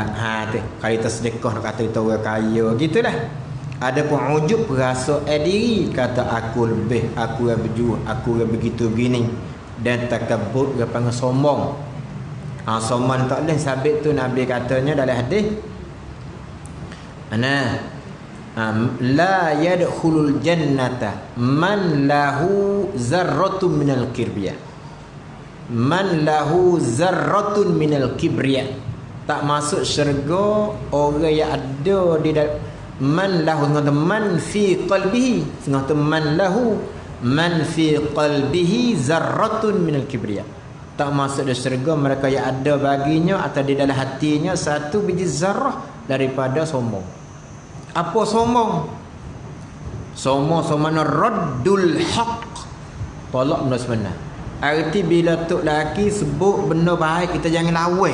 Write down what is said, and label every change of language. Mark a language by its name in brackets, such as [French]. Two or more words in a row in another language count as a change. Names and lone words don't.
[Malay] Tu kalau kita sedekah nak kata kita orang kaya gitulah. Ada pun ujub rasa diri kata aku lebih, aku yang berjuang, aku yang begitu begini. Dan takabbur dia panggil sombong. Sombong tak boleh sabit tu Nabi katanya dalam hadis. [Arabic] لا يدخل الجنة من له ذرة من الكبرياء. من له ذرة من الكبرياء. [Malay] Tak masuk syurga orang yang ada di dalam [Arabic] من له من في قلبه. Sengah من له من في قلبه ذرة من الكبرياء. [Malay] Tak masuk di syurga mereka yang ada baginya atau di dalam hatinya satu biji zarrah daripada sombong. Apa sombong? Sombong [Arabic] رد الحق. [Malay] Tolak benda sebenar. Arti bila tok laki sebut benda baik kita jangan lawan.